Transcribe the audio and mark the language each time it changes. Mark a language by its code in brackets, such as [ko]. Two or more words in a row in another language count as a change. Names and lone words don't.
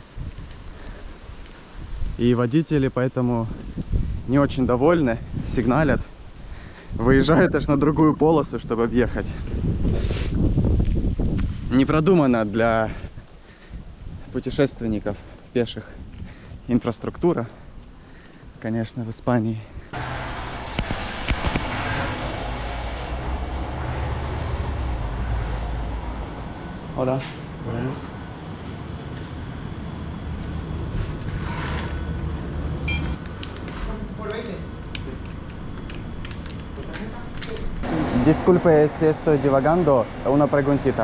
[ru] И водители поэтому не очень довольны, сигналят. Выезжают аж на другую полосу, чтобы объехать. Не продумано для путешественников пеших инфраструктура, конечно, в Испании. [es] Hola. Buenas. Disculpe si estoy divagando, una preguntita.